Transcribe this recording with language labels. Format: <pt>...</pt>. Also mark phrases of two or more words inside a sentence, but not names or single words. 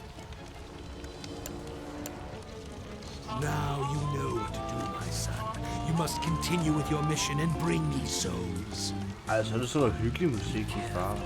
<en>Now you know what to do, my son. You must continue with your mission and bring me souls.</en> <da>Altså, det er sådan noget hyggelig musik, de starter.</da>